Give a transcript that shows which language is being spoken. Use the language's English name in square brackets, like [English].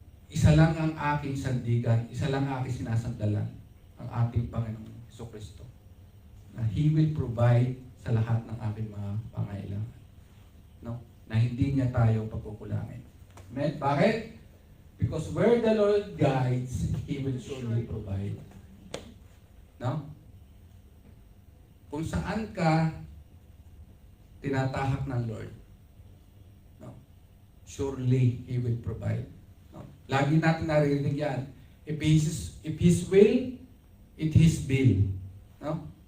[Filipino] Isa lang ang aking sandigan, isa lang ang aking sinasandalan, ang ating Panginoong Jesucristo. na [English] He will provide [Filipino] sa lahat ng ating mga pangailangan. No? Na hindi niya tayo pagkukulangin. Amen? Bakit? [English] Because where the Lord guides, He will surely provide. [Filipino] No? Kung saan ka tinatahak ng Lord, no? [English] Surely He will provide. [Filipino] No? Lagi natin naririnig yan. [English] If His will, it His bill. No?